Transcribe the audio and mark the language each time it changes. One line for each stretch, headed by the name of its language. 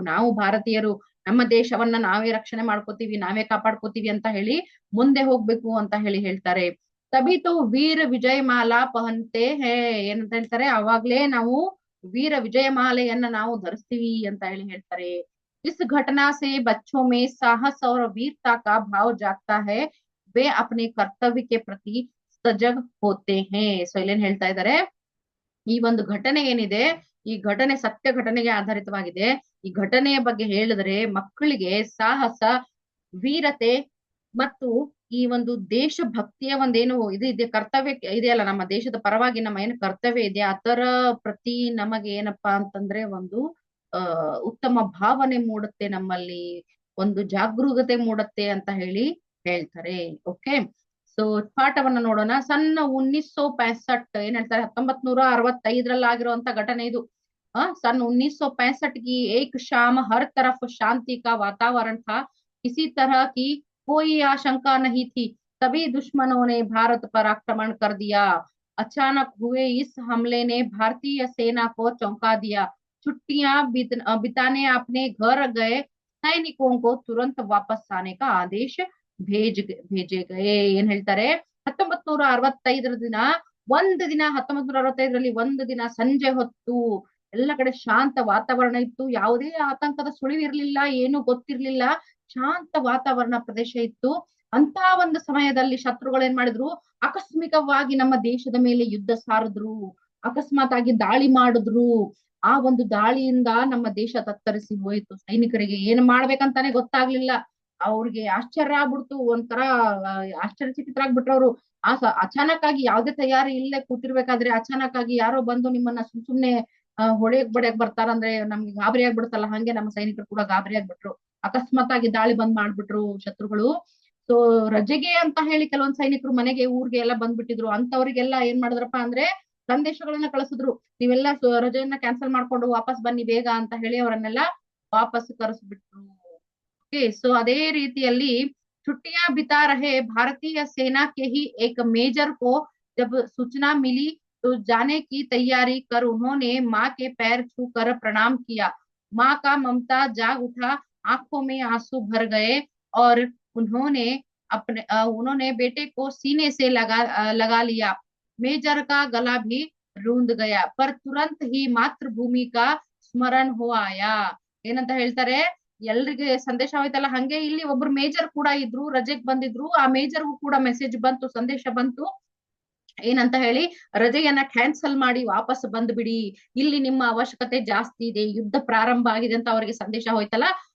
Kannada: ನಾವು ಭಾರತೀಯರು, ನಮ್ಮ ದೇಶವನ್ನ ನಾವೇ ರಕ್ಷಣೆ ಮಾಡ್ಕೋತೀವಿ, ನಾವೇ ಕಾಪಾಡ್ಕೋತೀವಿ ಅಂತ ಮುಂದೆ ಹೋಗ್ಬೇಕು ಅಂತ ಹೇಳ್ತಾರೆ.
Hindi: ತಬಿತು ವೀರ ವಿಜಯ ಮಾಲಾ ಪಹನ್ತೆ ಹೇ.
Kannada: ಏನಂತ ಹೇಳ್ತಾರೆ, ಅವಾಗ್ಲೇ ನಾವು ವೀರ ವಿಜಯ ಮಾಲೆಯನ್ನ ನಾವು ಧರಿಸ್ತೀವಿ ಅಂತ ಹೇಳ್ತಾರೆ.
Hindi: इस घटना से बच्चों में साहस और वीरता का भाव जागता है, वे अपने कर्तव्य के प्रति सजग होते हैं.
Kannada: ಸೊ ಇಲ್ಲೇನ್ ಹೇಳ್ತಾ ಇದ್ದಾರೆ, ಈ ಒಂದು ಘಟನೆ ಏನಿದೆ, ಈ ಘಟನೆ ಸತ್ಯ ಘಟನೆಗೆ ಆಧಾರಿತವಾಗಿದೆ. ಈ ಘಟನೆಯ ಬಗ್ಗೆ ಹೇಳಿದ್ರೆ ಮಕ್ಕಳಿಗೆ ಸಾಹಸ, ವೀರತೆ ಮತ್ತು ಈ ಒಂದು ದೇಶಭಕ್ತಿಯ ಒಂದೇನು ಇದು ಇದೆ, ಕರ್ತವ್ಯ ಇದೆಯಲ್ಲ, ನಮ್ಮ ದೇಶದ ಪರವಾಗಿ ನಮ್ಮ ಏನು ಕರ್ತವ್ಯ ಇದೆ ಅದರ ಪ್ರತಿ ನಮಗೆ ಏನಪ್ಪಾ ಅಂತಂದ್ರೆ ಒಂದು ಉತ್ತಮ ಭಾವನೆ ಮೂಡುತ್ತೆ, ನಮ್ಮಲ್ಲಿ ಒಂದು ಜಾಗರೂಕತೆ ಮೂಡುತ್ತೆ ಅಂತ ಹೇಳ್ತಾರೆ. ಓಕೆ, ಸೊ ಪಾಠವನ್ನ ನೋಡೋಣ. ಸನ್ 1965 ಏನ್ ಹೇಳ್ತಾರೆ, 1965 ಆಗಿರುವಂತ ಘಟನೆ ಇದು.
Hindi: सन 1965 की एक शाम हर तरफ शांति का वातावरण था, किसी तरह की कोई आशंका नहीं थी, तभी दुश्मनों ने भारत पर आक्रमण कर दिया. अचानक हुए इस हमले ने भारतीय सेना को चौंका दिया. छुट्टियां बिताने अपने घर गए सैनिकों को तुरंत वापस आने का आदेश भेजे गए.
Kannada: ಏನ್ ಹೇಳ್ತಾರೆ, 1965 ದಿನ, ಒಂದು ದಿನ 1965ರಲ್ಲಿ ಒಂದು ದಿನ ಸಂಜೆ ಹೊತ್ತು ಎಲ್ಲ ಕಡೆ ಶಾಂತ ವಾತಾವರಣ ಇತ್ತು. ಯಾವುದೇ ಆತಂಕದ ಸುಳಿವಿರ್ಲಿಲ್ಲ, ಏನು ಗೊತ್ತಿರ್ಲಿಲ್ಲ, ಶಾಂತ ವಾತಾವರಣ ಪ್ರದೇಶ ಇತ್ತು. ಅಂತ ಒಂದು ಸಮಯದಲ್ಲಿ ಶತ್ರುಗಳು ಏನ್ ಮಾಡಿದ್ರು, ಆಕಸ್ಮಿಕವಾಗಿ ನಮ್ಮ ದೇಶದ ಮೇಲೆ ಯುದ್ಧ ಸಾರಿದ್ರು, ಅಕಸ್ಮಾತ್ ಆಗಿ ದಾಳಿ ಮಾಡಿದ್ರು. ಆ ಒಂದು ದಾಳಿಯಿಂದ ನಮ್ಮ ದೇಶ ತತ್ತರಿಸಿ ಹೋಯಿತು. ಸೈನಿಕರಿಗೆ ಏನ್ ಮಾಡ್ಬೇಕಂತಾನೆ ಗೊತ್ತಾಗ್ಲಿಲ್ಲ. ಅವ್ರಿಗೆ ಆಶ್ಚರ್ಯ ಆಗ್ಬಿಡ್ತು, ಒಂಥರ ಆಶ್ಚರ್ಯಚಕಿತರಾಗ್ಬಿಟ್ರು ಅವರು. ಅಚಾನಕ್ ಆಗಿ ಯಾವ್ದೇ ತಯಾರಿ ಇಲ್ಲೇ ಕೂತಿರ್ಬೇಕಾದ್ರೆ ಅಚಾನಕ್ ಆಗಿ ಯಾರೋ ಬಂದು ನಿಮ್ಮನ್ನ ಸುಮ್ನೆ ಹೊಡೆಯಕ್ ಬಡಿಯಕ್ ಬರ್ತಾರಂದ್ರೆ ನಮ್ಗೆ ಗಾಬರಿ ಆಗ್ಬಿಡುತ್ತಲ್ಲ, ಹಂಗೆ ನಮ್ಮ ಸೈನಿಕರು ಕೂಡ ಗಾಬರಿ ಆಗ್ಬಿಟ್ರು. ಅಕಸ್ಮಾತ್ ಆಗಿ ದಾಳಿ ಮಾಡ್ಬಿಟ್ರು ಶತ್ರುಗಳು. ಸೊ ರಜೆಗೆ ಅಂತ ಕೆಲವೊಂದ್ ಸೈನಿಕರು ಮನೆಗೆ ಊರ್ಗೆ ಎಲ್ಲ ಬಂದ್ಬಿಟ್ಟಿದ್ರು. ಅಂತವ್ರಿಗೆಲ್ಲ ಏನ್ ಮಾಡಿದ್ರಪ್ಪ ಅಂದ್ರೆ ಸಂದೇಶಗಳನ್ನ ಕಳಿಸಿದ್ರು, ನೀವೆಲ್ಲ ರಜೆಯನ್ನ ಕ್ಯಾನ್ಸಲ್ ಮಾಡ್ಕೊಂಡು ವಾಪಸ್ ಬನ್ನಿ ಬೇಗ ಅಂತ ಅವರನ್ನೆಲ್ಲ ವಾಪಸ್ ಕರೆಸ್ಬಿಟ್ರು. ಓಕೆ, ಸೊ ಅದೇ ರೀತಿಯಲ್ಲಿ
Hindi: छुट्टियां बिता रहे भारतीय सेना के ही एक मेजर को जब सूचना मिली तो जाने की तैयारी कर उन्होंने माँ के पैर छूकर प्रणाम किया. माँ का ममता जाग उठा, आंखों में आंसू भर गए और उन्होंने बेटे को सीने से लगा लिया. मेजर का गला भी रूंध गया, पर तुरंत ही मातृभूमि का स्मरण हो आया.
Kannada: ಏನಂತ ಹೇಳ್ತಾರೆ, ಎಲ್ರಿಗೆ ಸಂದೇಶ ಹೋಯ್ತಲ್ಲ, ಹಂಗೆ ಇಲ್ಲಿ ಒಬ್ರು ಮೇಜರ್ ಕೂಡ ಇದ್ರು, ರಜೆಗ್ ಬಂದಿದ್ರು. ಆ ಮೇಜರ್ಗೂ ಕೂಡ ಮೆಸೇಜ್ ಬಂತು, ಸಂದೇಶ ಬಂತು. ಏನಂತ ರಜೆಯನ್ನ ಕ್ಯಾನ್ಸಲ್ ಮಾಡಿ ವಾಪಸ್ ಬಂದ್ಬಿಡಿ, ಇಲ್ಲಿ ನಿಮ್ಮ ಅವಶ್ಯಕತೆ ಜಾಸ್ತಿ ಇದೆ, ಯುದ್ಧ ಪ್ರಾರಂಭ ಆಗಿದೆ ಅಂತ ಅವರಿಗೆ ಸಂದೇಶ ಹೋಯ್ತಲ್ಲ.